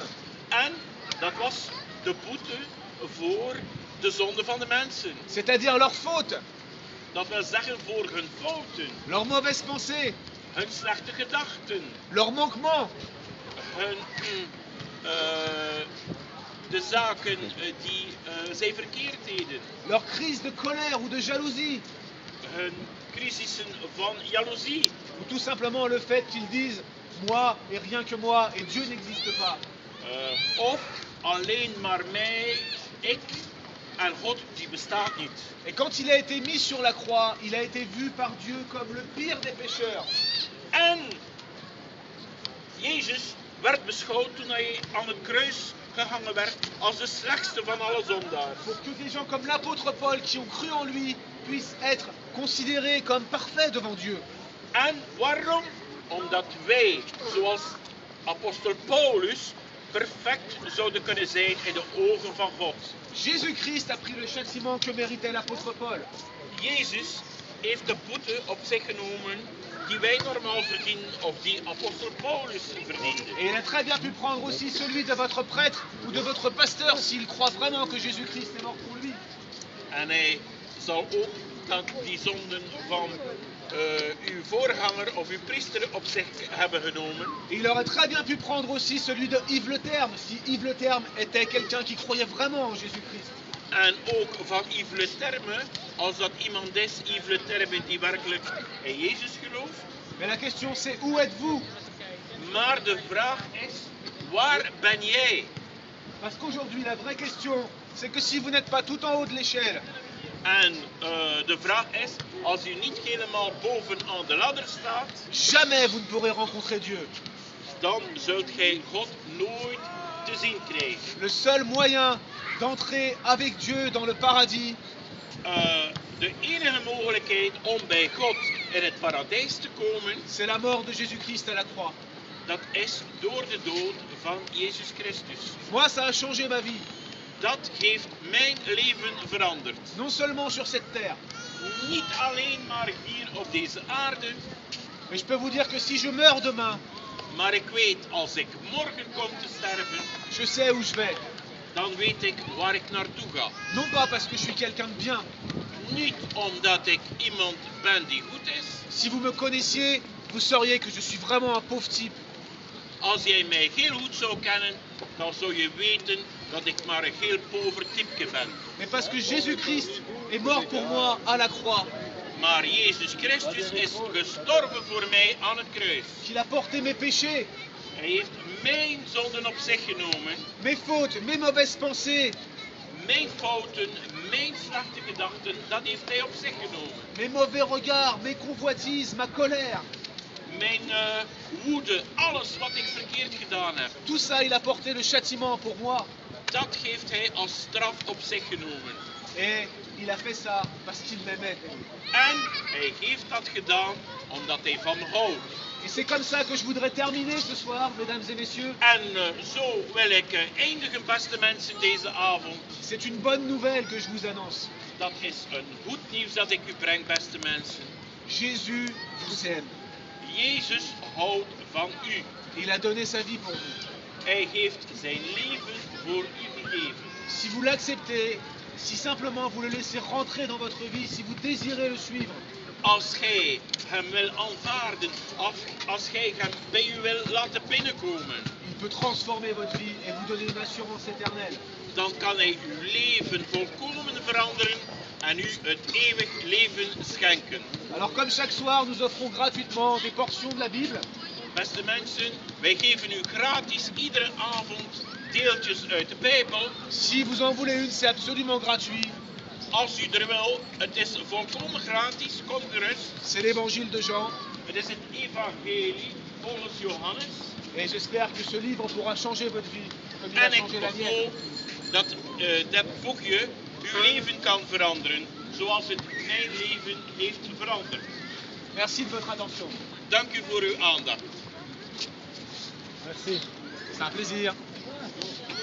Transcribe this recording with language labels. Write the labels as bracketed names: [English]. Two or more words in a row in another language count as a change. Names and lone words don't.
[Dutch] En dat was de boete voor de zonde van de mensen. [French] C'est-à-dire leurs fautes, [Dutch] Dat wil zeggen voor hun fouten, [French] leurs mauvaises pensées, [Dutch] hun slechte gedachten, [French] leurs manquements. [Dutch] hun, de zaken die zij verkeerd deden. [French] Leur crise de colère ou de jalousie, [Dutch] Hun crisissen van jaloezie. [French] ou tout simplement le fait qu'ils disent moi et rien que moi et Dieu n'existe pas. [Dutch] Of alleen maar mij, ik en God die bestaat niet. [French] Et quand il a été mis sur la croix, il a été vu par Dieu comme le pire des pécheurs. [Dutch] En Jezus werd beschouwd toen hij aan het kruis gehangen werd als de slechtste van alle zondaars. [French] Pour que des gens comme l'apôtre Paul qui ont cru en lui puissent être considérés comme parfaits devant Dieu. [Dutch] En waarom? Omdat wij, zoals apostel Paulus, perfect zouden kunnen zijn in de ogen van God. [French] Jésus-Christ a pris le châtiment que méritait l'apôtre Paul. [Dutch] Jezus heeft de boete op zich genomen die wij normaal verdienen of die apostel Paulus verdiende. [French] Et il a très bien pu prendre aussi celui de votre prêtre ou de votre pasteur s'il croit vraiment que Jésus-Christ est mort pour lui. [Dutch] En hij zal ook dat die zonden van uw voorganger of uw priester op zich hebben genomen. [French] Et il aurait très bien pu prendre aussi celui de Yves Le Terme si Yves Le Terme était quelqu'un qui croyait vraiment en Jésus-Christ. [Dutch] En ook van Yves Le Terme, als dat iemand is, Yves Le Terme, die werkelijk in Jezus gelooft. [French] Mais la question c'est où êtes-vous? [Dutch] Maar de vraag is, waar ben jij? [French] Parce qu'aujourd'hui la vraie question c'est que si vous n'êtes pas tout en haut de l'échelle, [Dutch] En de vraag is, als u niet helemaal bovenaan de ladder staat, [French] jamais vous ne pourrez rencontrer Dieu. [Dutch] dan zult gij God nooit te zien krijgen. [French] Le seul moyen d'entrer avec Dieu dans le paradis, [Dutch] De enige mogelijkheid om bij God in het paradijs te komen, [French] c'est la mort de Jésus-Christ à la croix. [Dutch] dat is door de dood van Jezus Christus. [French] Moi, ça a changé ma vie. [Dutch] Dat heeft mijn leven veranderd. [French] Non seulement sur cette terre, [Dutch] Niet alleen maar hier op deze aarde, [French] mais je peux vous dire que si je meurs demain, [Dutch] maar ik weet als ik morgen kom te sterven, [French] je sais où je vais. [Dutch] dan weet ik waar ik naartoe ga. [French] Non pas parce que je suis quelqu'un de bien. [Dutch] Niet omdat ik iemand ben die goed is. [French] Si vous me connaissiez, vous sauriez que je suis vraiment un pauvre type. [Dutch] Als jij mij heel goed zou kennen, dan zou je weten dat ik maar een heel pover typje ben. [French] Mais parce que Jésus-Christ est mort pour moi à la croix, [Dutch] Maar Jezus Christus is gestorven voor mij aan het kruis. [French] qu'il a porté mes péchés, [Dutch] Hij heeft mijn zonden op zich genomen, [French] mes fautes, mes mauvaises pensées, [Dutch] mijn fouten, mijn slechte gedachten, dat heeft hij op zich genomen. [French] mes mauvais regards, mes convoitises, ma colère. [Dutch] Mijn woede, alles wat ik verkeerd gedaan heb, [French] Tout ça, il a porté le châtiment pour moi. [Dutch] dat heeft hij als straf op zich genomen. [French] Et il a fait ça parce qu'il m'aimait. [Dutch] En hij heeft dat gedaan omdat hij van me houdt. [French] Et c'est comme ça que je voudrais terminer ce soir, mesdames et messieurs. [Dutch] En zo wil ik eindigen, beste mensen, deze avond. [French] C'est une bonne nouvelle que je vous annonce. [Dutch] Dat is een goed nieuws dat ik u breng, beste mensen. [French] Jésus vous aime. [Dutch] Jezus houdt van u. [French] Il a donné sa vie pour vous. [Dutch] Hij heeft zijn leven voor u gegeven. [French] Si vous l'acceptez, si simplement vous le laissez rentrer dans votre vie, si vous désirez le suivre, [Dutch] Als gij hem wil aanvaarden, als gij hem bij u wil laten binnenkomen, [French] il peut transformer votre vie et vous donner une assurance éternelle. [Dutch] dan kan hij uw leven volkomen veranderen en u het eeuwig leven schenken. [French] Alors comme chaque soir, nous offrons gratuitement des portions de la Bible. [Dutch] Beste mensen, wij geven u gratis iedere avond deeltjes uit de Bijbel. [French] Si vous en voulez une, c'est absolument gratuit. [Dutch] Als u er wil, het is volkomen gratis, kom gerust. [French] C'est l'évangile de Jean. [Dutch] Het is het evangelie volgens Johannes. [French] Et j'espère que ce livre pourra changer votre vie, comme il a [Dutch] En ik [French] changé la mienne. [Dutch] hoop dat dat boekje uw leven kan veranderen, zoals het mijn leven heeft veranderd. [French] Merci de votre attention. [Dutch] Dank u voor uw aandacht. [French] Merci. C'est un plaisir.